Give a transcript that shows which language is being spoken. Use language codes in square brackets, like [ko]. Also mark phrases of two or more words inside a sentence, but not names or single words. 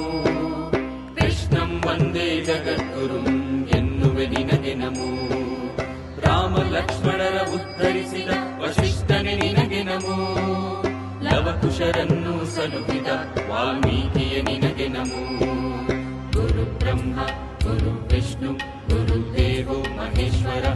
[sa] ಕೃಷ್ಣಂ ವಂದೇ ಜಗದ್ಗುರುಂ [kn] ಎನ್ನುವೆ ನಿನಗೆ ನಮೋ. ರಾಮ ಲಕ್ಷ್ಮಣರ ಉದ್ಧರಿಸಿದ ವಸಿಷ್ಠನೆ ನಿನಗೆ ನಮೋ. ಲವಕುಶರನ್ನು ಸಲುಹಿದ ವಾಲ್ಮೀಕಿಯ ನಿನಗೆ ನಮೋ. [sa] ಗುರು ಬ್ರಹ್ಮ ಗುರು ವಿಷ್ಣು ಗುರುದೇವೋ ಮಹೇಶ್ವರಃ.